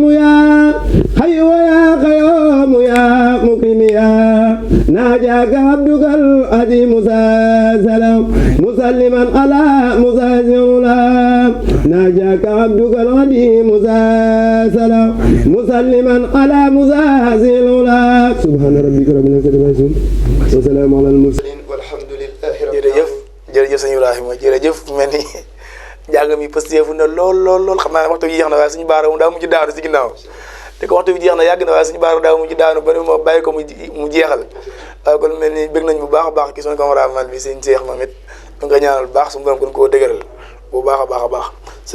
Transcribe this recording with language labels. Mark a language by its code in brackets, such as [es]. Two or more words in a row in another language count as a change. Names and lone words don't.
[ar] يا حي يا قيوم يا مكرم يا ناجاك عبدك العظيم سلام مسلما على مسازلا ناجاك عبدك العظيم سلام مسلما على مسازلا سبحان ربك رب العزة عما يصفون وسلام على المرسلين والحمد لله رب [wo] jërëjëf jërëjëf sëñ Ibrahima jërëjëf mel ni jàng mi pësteefu na lool xam naa waxtu bi jeex na waaye suñu baara mu daa mujj daanu si ginnaaw te ko waxtu bi jeex na yàgg na waaye suñu baara daa mujj daanu ba ma bàyyi ko mu jeexal kon mel ni bëgg nañ bu baax a baax ki suñu cameraman bi sëñ Cheikh moom it ñu nga ñaanal bu baax suñu borom gën koo dëgëral bu baax a baax sëñ